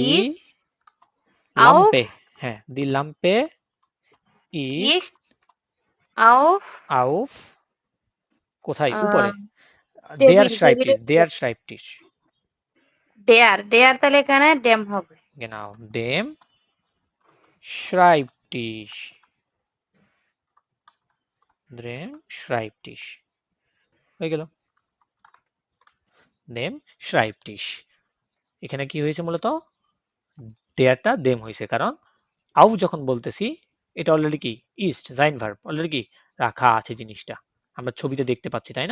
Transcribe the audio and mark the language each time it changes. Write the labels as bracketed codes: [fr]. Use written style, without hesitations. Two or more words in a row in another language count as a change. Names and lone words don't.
[de] ist auf Lampe, হ্যাঁ die Lampe ist ist auf [bn] আউফ, কোথায়, উপরে, আহ, [de] দেয়ার [bn] টেবিল, [de] শ্রাইবটিস, [bn] টেবিলের উপর। [de] der Schreibtisch, der, der [bn] তাহলে এখানে ড্যাম হবে। [de] genau dem Schreibtisch, dem Schreibtisch [bn] হয়ে গেল, [de] dem Schreibtisch। [bn] এখানে কি হয়েছে মূলত, দেয়ারটা দেম হয়েছে, কারণ আউ যখন বলতেছি, এটা অলরেডি কি, [de] ist sein [bn] ভার্ব, অলরেডি কি রাখা আছে জিনিসটা, আমরা ছবিতে দেখতে পাচ্ছি, তাই না?